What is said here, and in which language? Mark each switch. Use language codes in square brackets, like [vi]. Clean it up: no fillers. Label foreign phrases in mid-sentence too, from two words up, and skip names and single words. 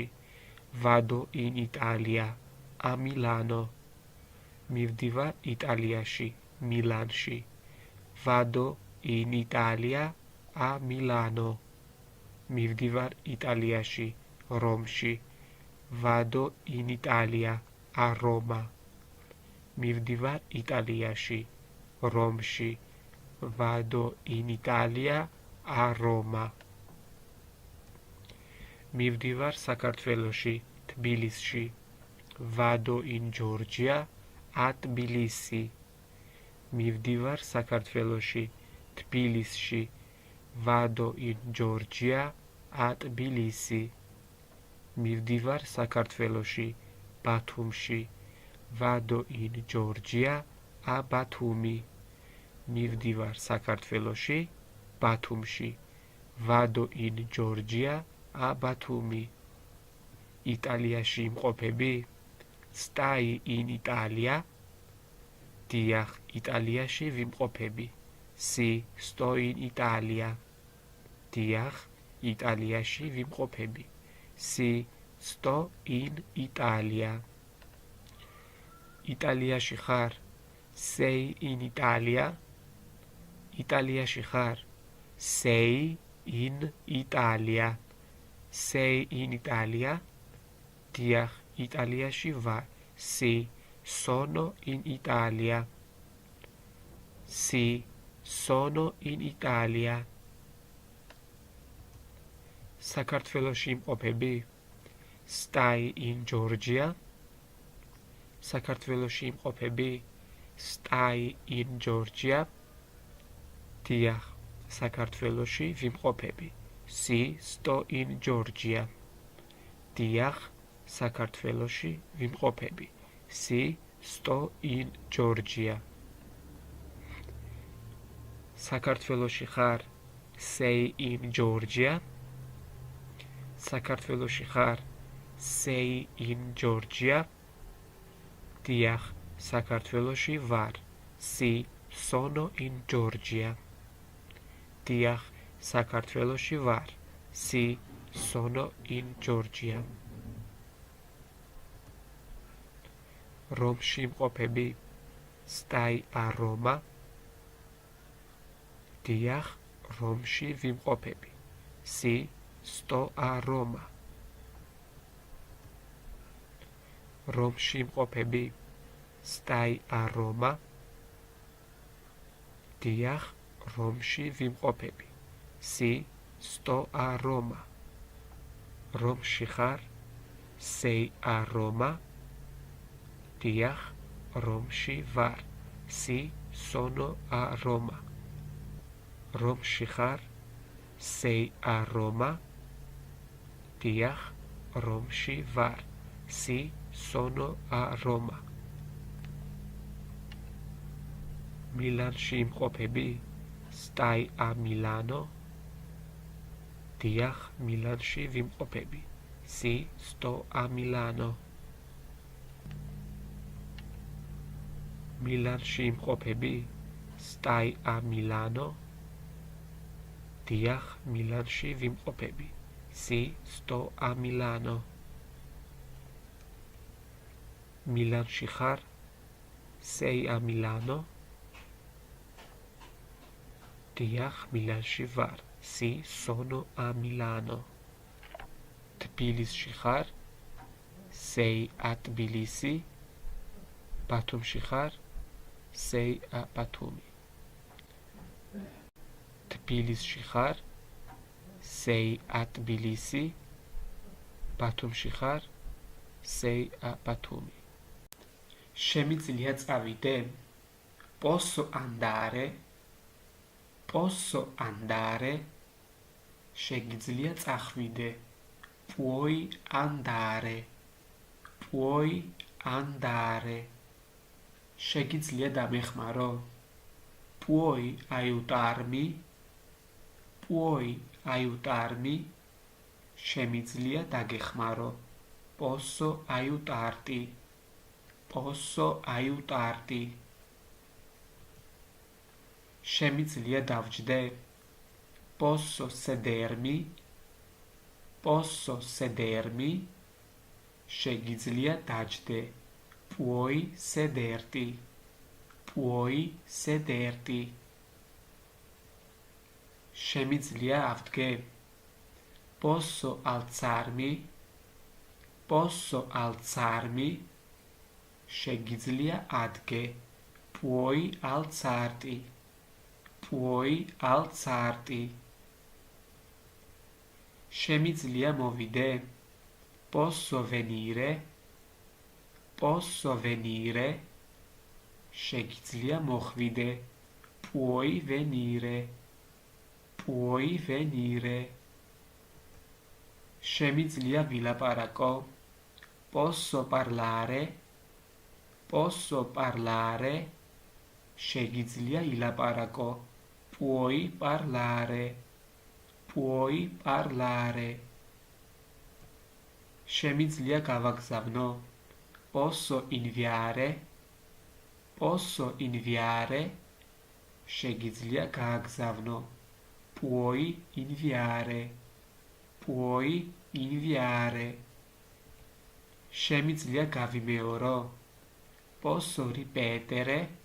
[it] Vado in Italia, a Milano. [ka] მივდივარ იტალიაში, მილანში. [it] Vado in Italia, a Milano. [ka] მივდივარ იტალიაში, რომში. [it] Vado in Italia, a Roma. [ka] მივდივარ იტალიაში, რომში. [it] Vado in Italia, a Roma. [ka] მივდივარ საქართველოში, თბილისში. [it] Vado in Georgia, a Tbilisi. [ka] მივდივარ საქართველოში, თბილისში. [it] Vado in Georgia, a Tbilisi. [ka] მივდივარ საქართველოში, ბათუმში. [it] Vado in Georgia, a Batumi. [ka] მივდივარ საქართველოში, ბათუმში. [it] Vado in Georgia, a Batumi. [ka] იტალიაში იმყოფები? [it] Stai in Italia? [ka] დიახ, იტალიაში ვიმყოფები. [it] Si, sto in Italia. [ka] დიახ, იტალიაში ვიმყოფები. [it] Si, sto in Italia. [ka] იტალიაში ხარ? [it] Sei in Italia? [ka] იტალიაში ხარ? [it] Sei in Italia. Sei in Italia? [ka] დიახ, იტალიაში ვარ. [it] Si, sono in Italia. Si, sono in Italia. [ka] საქართველოში იმყოფები? [it] Stai in Georgia? [ka] საქართველოში იმყოფები? [it] Stai in Georgia? [ka] დიახ, საქართველოში ვიმყოფები. [it] Si, sto in Georgia. [ka] დიახ, საქართველოში ვიმყოფები. [it] Si, sto in Georgia. [ka] საქართველოში ხარ? [it] Sei in Georgia? [ka] საქართველოში ხარ? [it] Sei in Georgia? [ka] დიახ, საქართველოში ვარ. [it] Si, sono in Georgia. [ka] დიახ, საქართველოში ვარ. [it] Si, sono in Georgia. [ka] რომში იმყოფები? [it] Stai a Roma? [ka] დიახ, რომში ვიმყოფები. [it] Si, sto a Roma. [ka] რომში იმყოფები? [it] Stai a Roma? [ka] დიახ, რომში ვიმყოფები. [it] Si, sto a Roma. [ka] რომში ხარ? [it] Sei a Roma? [ka] დიახ, რომში ვარ. [it] Si, sono a Roma. [ka] რომში ხარ? [it] Sei a Roma? [ka] დიახ, რომში ვარ. [it] Si, sono a Roma. [ka] მილანში იმყოფები? [it] Stai a Milano? [ka] დიახ, მილანში ვიმყოფები. [it] Si, sto a Milano. [ka] მილანში იმყოფები? [it] Stai a Milano? [ka] დიახ, მილანში ვიმყოფები. [it] Si, sto a Milano. [ka] მილანში ხარ? [it] Sei a Milano? [ka] დიახ, მილანში ვარ. [it] Si, sono a Milano. [ka] თბილისში ხარ? [it] Sei a Tbilisi? [ka] ბათუმში ხარ? [it] Sei a Batumi. [ka] თბილისში ხარ? [it] Sei a Tbilisi? [ka] ბათუმში ხარ? [it] Sei a Batumi. [ka] შემიძლია წავიდე? [it] Posso andare? Posso andare? [ka] შეგიძლია წახვიდე? [it] Puoi andare? Puoi andare [ka] შეგიძლია დამეხმარო [it] puoi aiutarmi puoi aiutarmi [ka] შემიძლია დაგეხმარო [it] posso aiutarti posso aiutarti [ka] შემიძლია დავჯდე [it] posso sedermi posso sedermi [ka] შეგიძლია დაჯდე [it] puoi sederti puoi sederti [ka] შემიძლია ავდგე [it] posso alzarmi posso alzarmi [ka] შეგიძლია ადგე [it] puoi alzarti puoi alzarti [ka] შემიძლია მოვიდე [it] posso venire posso venire [ka] შეგიძლია მოხვიდე [it] puoi venire puoi venire [ka] შემიძლია ვილაპარაკო [it] posso parlare posso parlare [ka] შეგიძლია ილაპარაკო [it] puoi parlare puoi parlare [ka] შემიძლია გავაგზავნო [it] posso inviare [ka] შეგიძლია გააგზავნო [it] puoi inviare puoi inviare [ka] შემიძლია გავიმეორო [it] posso ripetere